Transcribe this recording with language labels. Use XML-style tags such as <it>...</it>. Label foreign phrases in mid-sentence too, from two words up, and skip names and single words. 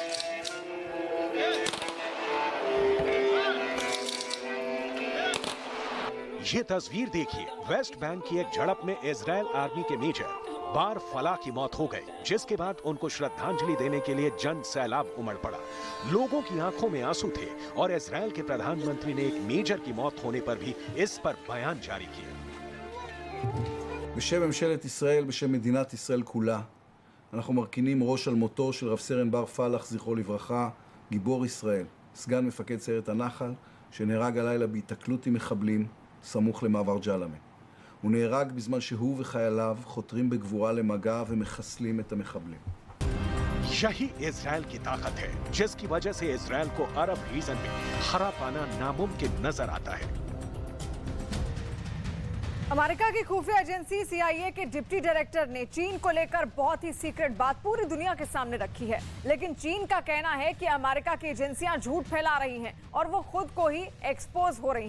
<hi>ये तस्वीर देखिए, वेस्ट बैंक की एक झड़प में इजरायल आर्मी के मेजर बार फला की मौत हो गई, जिसके बाद उनको श्रद्धांजलि देने के लिए जन सैलाब उमड़ पड़ा। लोगों की आंखों में आंसू थे और इजरायल के प्रधानमंत्री ने एक मेजर की मौत होने पर भी इस पर बयान जारी किया।</hi> <he>בשם ממשלת ישראל, בשם מדינת ישראל כולה, אנחנו מרכינים ראש על מותו של רב סרן בר פלח, זכרו לברכה, גיבור ישראל, סגן מפקד סיירת הנחל, שנהרג הלילה בהיתקלות עם מחבלים סמוך למעבר ג'למה. הוא נהרג בזמן שהוא וחייליו חותרים בגבורה למגע ומחסלים את המחבלים.</he> <hi>यही इजरायल की ताकत है, जिसकी वजह से इजरायल को अरब रीजन में हरा पाना नामुमकिन नजर आता है। अमेरिका की खुफिया एजेंसी CIA के</hi> <en>deputy director</en> <hi>ने चीन को लेकर बहुत ही सीक्रेट बात पूरी दुनिया के सामने रखी है, लेकिन चीन का कहना है कि अमेरिका की एजेंसियां झूठ फैला रही हैं और वो खुद को ही एक्सपोज हो रही हैं।</hi>